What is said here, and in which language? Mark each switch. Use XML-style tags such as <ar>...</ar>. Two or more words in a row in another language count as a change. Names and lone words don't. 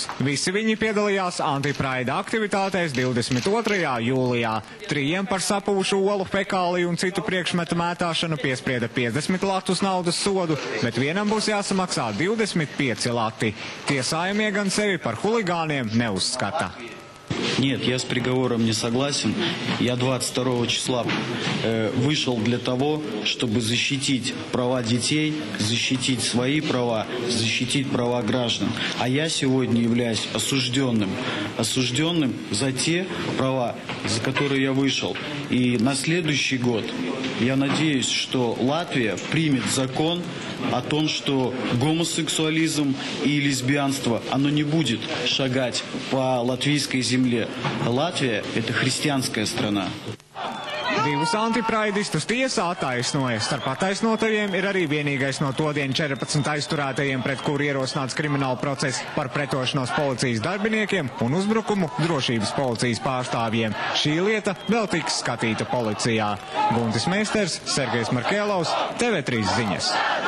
<lv>Visi viņi piedalījās antipraida aktivitātēs 22. jūlijā. 3 par sapūšu olu, fekāliju un citu priekšmetu mētāšanu piesprieda 50 latus naudas sodu, bet vienam būs jāsamaksā 25 lati. Tiesājumie gan sevi par huligāniem neuzskata.</lv> <ru>Нет, я с приговором не согласен. Я 22 числа вышел для того, чтобы защитить права детей, защитить свои права, защитить права граждан. А я сегодня являюсь осужденным за те права, за которые я вышел. И на следующий год я надеюсь, что Латвия примет закон о том, что гомосексуализм и лесбиянство, оно не будет шагать по латвийской земле. Латвия – это христианская страна.</ru> <lv>Divus antipraidistus tiesā attaisnoja. Starp attaisnotajiem ir arī vienīgais no todien 14 aizturētajiem, pret kuru ierosināts krimināla process par pretošanos policijas darbiniekiem un uzbrukumu drošības policijas pārstāvjiem. Šī lieta vēl tiks skatīta policijā. Guntis Meisters, Sergejs Markēlovs, TV3 ziņas.</lv>